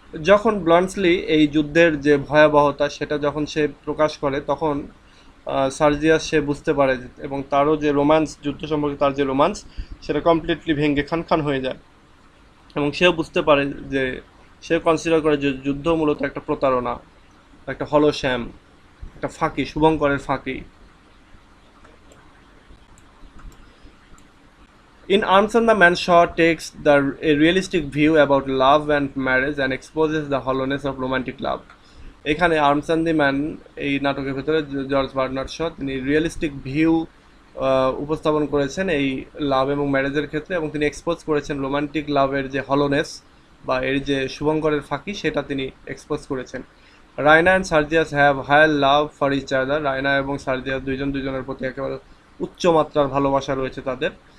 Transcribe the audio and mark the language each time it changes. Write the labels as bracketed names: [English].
[Bangla] যখন ব্লান্টসলি এই যুদ্ধের যে ভয়াবহতা সেটা যখন সে প্রকাশ করে, তখন সার্জিয়াস সে বুঝতে পারে এবং তারও যে রোম্যান্স, যুদ্ধ সম্পর্কে তার যে রোম্যান্স সেটা কমপ্লিটলি ভেঙে খান হয়ে যায়। এবং সেও বুঝতে পারে যে সে কনসিডার করে যে যুদ্ধ মূলত একটা প্রতারণা, একটা হলো শ্যাম, একটা ফাঁকি, শুভঙ্করের ফাঁকি। [English] In Arms and the Man, Shaw takes a realistic view about love and marriage and exposes the hollowness of romantic love. [Bangla] এখানে আর্মস অ্যান্ড দি ম্যান এই নাটকের ভেতরে জর্জ বার্নার্ড শ তিনি রিয়েলিস্টিক ভিউ উপস্থাপন করেছেন এই লাভ এবং ম্যারেজের ক্ষেত্রে, এবং তিনি এক্সপোজ করেছেন রোমান্টিক লাভের যে হলোনেস বা এর যে শুভঙ্করের ফাঁকি সেটা তিনি এক্সপোজ করেছেন। [English] Raina and Sergius have higher love for each other. [Bangla] Raina এবং সার্জিয়াস দুজনের প্রতি একেবারে উচ্চ মাত্রার ভালোবাসা রয়েছে তাদের।